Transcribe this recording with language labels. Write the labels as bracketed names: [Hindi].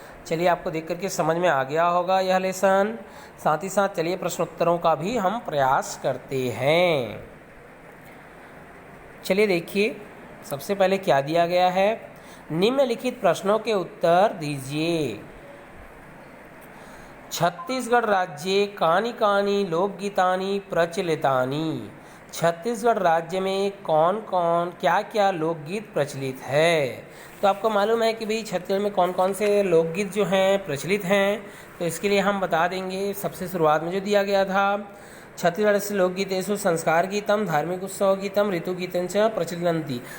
[Hindi] चलिए, आपको देख करके समझ में आ गया होगा यह लेसन। साथ ही साथ चलिए प्रश्नोत्तरों का भी हम प्रयास करते हैं। चलिए देखिए, सबसे पहले क्या दिया गया है, निम्नलिखित प्रश्नों के उत्तर दीजिए। [Sanskrit] छत्तीसगढ़ राज्ये कानि कानि लोकगीतानि प्रचलितानि। [Hindi] छत्तीसगढ़ राज्य में कौन कौन क्या क्या लोकगीत प्रचलित है। तो आपको मालूम है कि भाई छत्तीसगढ़ में कौन कौन से लोकगीत जो हैं प्रचलित हैं, तो इसके लिए हम बता देंगे। सबसे शुरुआत में जो दिया गया था, [Sanskrit] छत्तीसगढ़ से लोकगीतेषु संस्कार गीतम धार्मिक उत्सव गीतम ऋतु गीतम च प्रचलन्ति।